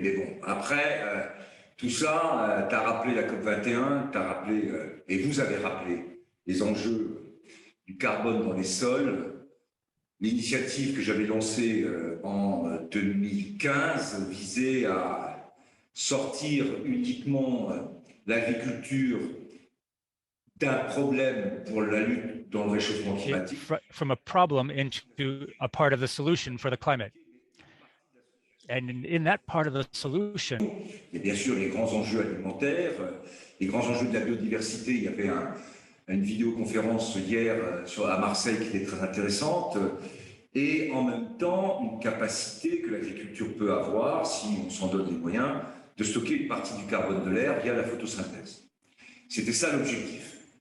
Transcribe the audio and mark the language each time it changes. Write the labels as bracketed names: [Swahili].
[French] Mais bon, après, tout ça, tu as rappelé la COP21, et vous avez rappelé les enjeux du carbone dans les sols. L'initiative que j'avais lancée en 2015 visait à sortir uniquement l'agriculture d'un problème pour la lutte dans le réchauffement climatique. [English] From a problem into a part of the solution for the climate. And in that part of the solution, [French] il y a bien sûr les grands enjeux alimentaires, les grands enjeux de la biodiversité. Il y avait une vidéoconférence hier à Marseille qui était très intéressante. Et en même temps, une capacité que l'agriculture peut avoir, si on s'en donne les moyens, de stocker une partie du carbone de l'air via la photosynthèse. C'était ça l'objectif.